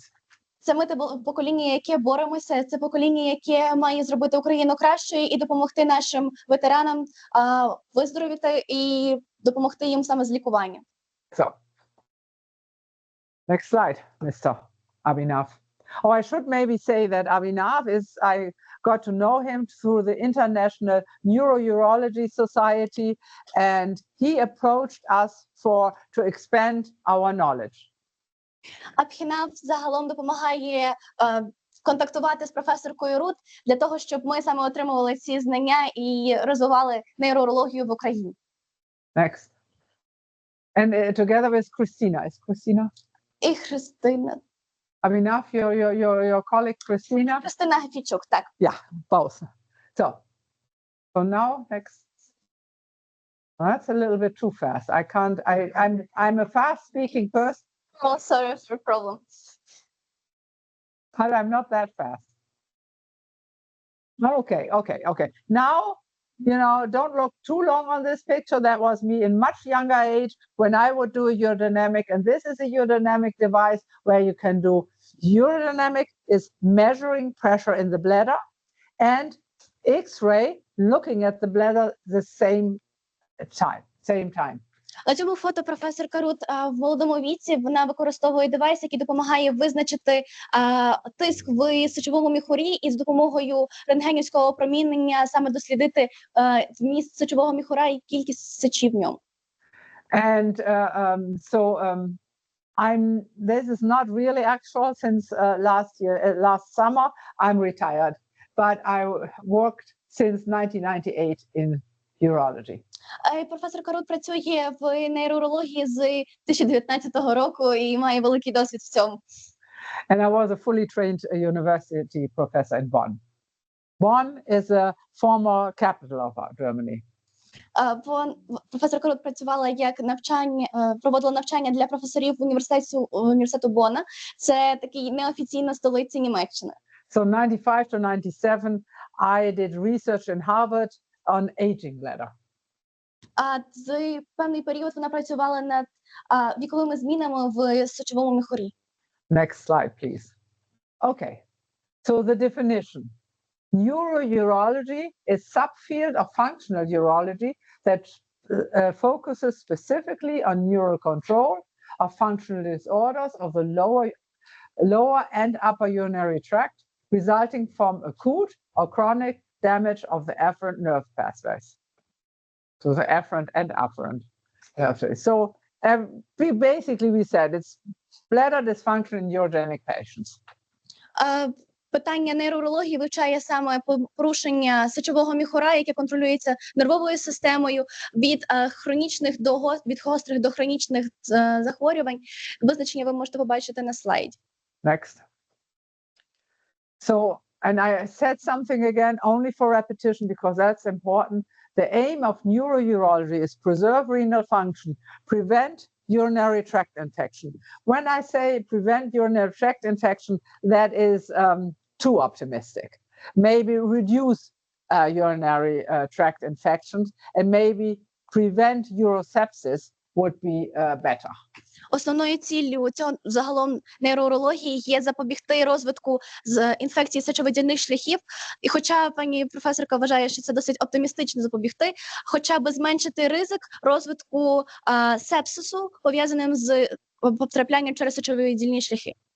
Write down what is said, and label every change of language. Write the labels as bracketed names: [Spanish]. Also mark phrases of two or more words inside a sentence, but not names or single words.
[Ukrainian] Це ми те покоління, яке боремося, це покоління, яке має зробити Україну кращою і допомогти нашим ветеранам виздоровіти і допомогти їм саме з лікуванням. [English] So, next slide, Mr. Abhinav. Oh, I should maybe say that Abhinav I got to know him through the International Neuro-Urology Society, and he approached us to expand our knowledge. [Ukrainian] Абхінав загалом допомагає контактувати з професоркою Рут для того, щоб ми саме отримували ці знання і розвивали нейроурологію в Україні. [English] Next. And together with Christina. Is Christina? [Ukrainian] І Христина. [English] Abhinav, your colleague Christina? [Ukrainian] Христина Гафійчук, так. [English] Yeah, both. So now next. Well, that's a little bit too fast. I can't. I'm a fast-speaking person. Oh, sorry for problem. But I'm not that fast. Okay. Now, don't look too long on this picture. That was me in much younger age when I would do a urodynamic. And this is a urodynamic device where you can do urodynamic is measuring pressure in the bladder, and X-ray looking at the bladder the same time. [Ukrainian] На цьому фото професорка Рут в молодому віці, вона використовує девайс, який допомагає визначити тиск в сечовому міхурі і з допомогою рентгенівського опромінення саме дослідити вміст сечового міхура і кількість сечі в ньому. [English] And this is not really actual since last summer I'm retired, but I worked since 1998 in urology. [Ukrainian] Професорка Рут працює в нейроурології з 2019 року і має великий досвід в цьому. [English] And I was a fully trained university professor in Bonn. Bonn is a former capital of Germany. [Ukrainian] Професорка Рут працювала як проводила навчання для професорів університету Бонна. Це такий неофіційна столиця Німеччини. [English] So 95 to 97 I did research in Harvard on aging bladder. [Ukrainian] За певний період вона працювала над віковими змінами в сечовому міхурі. [English] Next slide, please. Okay. So the definition. Neuro-urology is subfield of functional urology that focuses specifically on neural control of functional disorders of the lower and upper urinary tract resulting from acute or chronic damage of the afferent nerve pathways. So the afferent and afferent. So we said it's bladder dysfunction in urogenic patients. [Ukrainian] Питання нейроурології вивчає саме порушення сечового міхура, яке контролюється нервовою системою від від гострих до хронічних захворювань. Визначення ви можете побачити на слайді. [English] Next. So, and I said something again only for repetition because that's important. The aim of neuro-urology is preserve renal function, prevent urinary tract infection. When I say prevent urinary tract infection, that is too optimistic. Maybe reduce urinary tract infections and maybe prevent urosepsis would be better. [Ukrainian] Основною ціллю цього загалом нейроурології є запобігти розвитку з інфекції сечовидільних шляхів. І хоча пані професорка вважає, що це досить оптимістично запобігти, хоча б зменшити ризик розвитку сепсису, пов'язаним з потраплянням через сечовидільні шляхи.